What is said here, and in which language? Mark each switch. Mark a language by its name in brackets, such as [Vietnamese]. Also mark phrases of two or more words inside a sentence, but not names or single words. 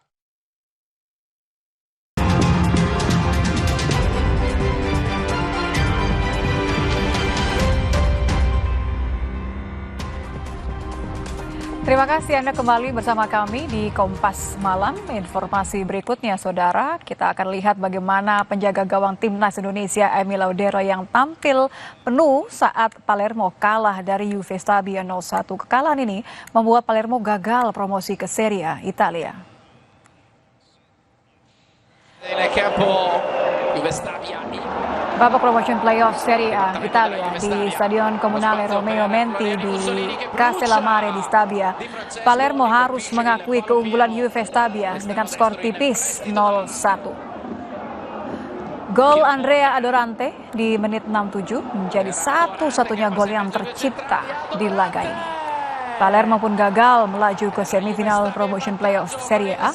[Indonesian] Terima kasih Anda kembali bersama kami di Kompas Malam. Informasi berikutnya, Saudara, kita akan lihat bagaimana penjaga gawang Timnas Indonesia Emil Laudero yang tampil penuh saat Palermo kalah dari Juve Stabia 0-1. Kekalahan ini membuat Palermo gagal promosi ke Serie A Italia. Babak [English] promotion playoff [Indonesian] Serie A Italia di Stadion Comunale Romeo Menti di Castellammare di Stabia. Palermo harus mengakui keunggulan Juve Stabia dengan skor tipis 0-1. Gol Andrea Adorante di menit 67 menjadi satu-satunya gol yang tercipta di laga ini. Palermo pun gagal melaju ke semifinal [English] promotion playoff [Indonesian] Serie A.